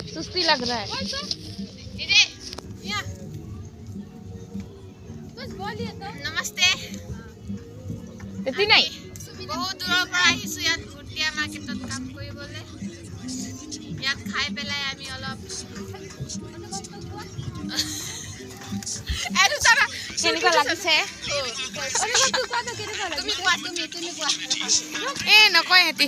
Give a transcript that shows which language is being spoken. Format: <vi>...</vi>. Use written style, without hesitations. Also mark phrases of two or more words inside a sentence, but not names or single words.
<hi>मस्ती लग रहा है। नमस्ते इतनी नहीं बहुत दूर पर</hi> <as>আহিছো ইয়াত ভুটিয়া মাৰ্কেটত কাম কৰিবলৈ ইয়াত খাই পেলাই আমি অলপ এটো চাবা কেনেকুৱা লাগিছে অনুভৱটো কোৱা তো কেনেকুৱা লাগিছে তুমি কোৱা এ নকয় হেতি</as>